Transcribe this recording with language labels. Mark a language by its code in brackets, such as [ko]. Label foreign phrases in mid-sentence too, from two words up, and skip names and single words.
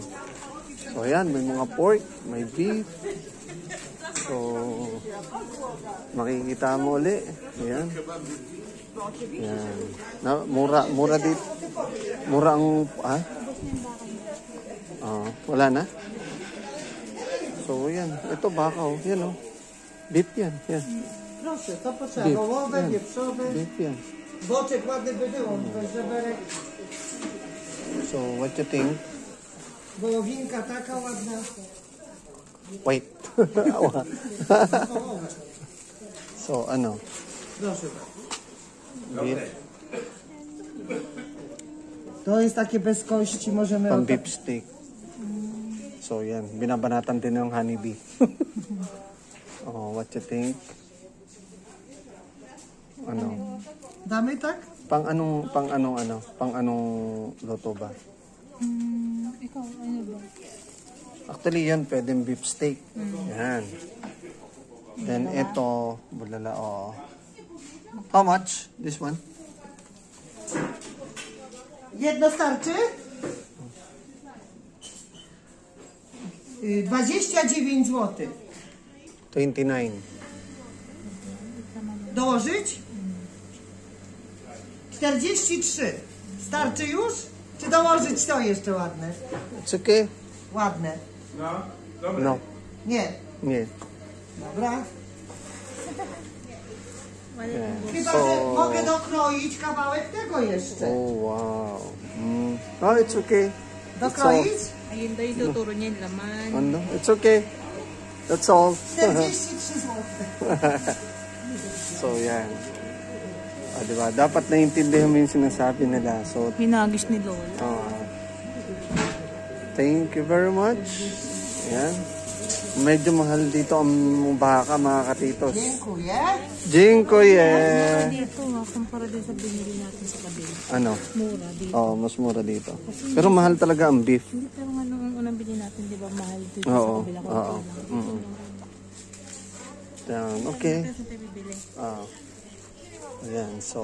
[tl] So, ayan. May mga pork. May beef. So, makikita mo uli. Ayan. Ayan. Mura dito. Mura ang, ha? Wala na? So, yan. Ito baka, oh. Yan, oh. Beef yan. Yan. [pl] Proszę, to [tl] Beef. [pl] potrzeba wołowe, wieprzowe, [tl] Beef yan. [pl] boczek ładny by było, żeberek, [en] So, what you think? [pl] wołowinka taka ładna. [en] Wait. So, ano? [pl] Proszę. [tl] Beef. [pl] To jest takie bez kości, możemy... [tl] Pang [en] beef steak. [tl] So, yan. Binabanatan din ng honeybee. [en] Oh, what you think? [tl] Ano? [pl] Damy tak? [tl] Pang anong luto ba? Ikaw, ano ba? Actually, yan, pwedeng [en] beef steak. [tl] Yan. Then, ito, bulala, oh. [en] How much? This one? [pl] Jedno starczy? 29 zł. 29. Dołożyć? 43. Starczy już? Czy dołożyć to jeszcze ładne? [en] It's okay? [pl] Ładne. No. Nie. Nie. Dobra. [en] Yeah. [pl] Chyba, że mogę dokroić kawałek tego jeszcze. [en] Oh, wow. No, it's okay. [pl] Dokroić? [tl] Ayun daw yung tuturo niya yung laman. Ano? [en] It's okay. That's all. [pl] 43 zł. [tl] So, yan. Diba? Dapat naiintindihan mo yung sinasabi nila. So, Hinagis ni Lola. [en] thank you very much. [tl] Yan. Medyo mahal dito ang baka, mga katitos. [pl] Dziękuję. Dziękuję. [tl] Dito ha, kumpara din sa binili natin sa kabila. Ano? Mura dito. Oh, mas mura dito. Pero mahal talaga ang beef. Hindi, pero nga nung unang bili natin, di ba, mahal dito Oo. sa kabila. Oo. Yan. Okay. Kasi tayo bibili. Ayan. So,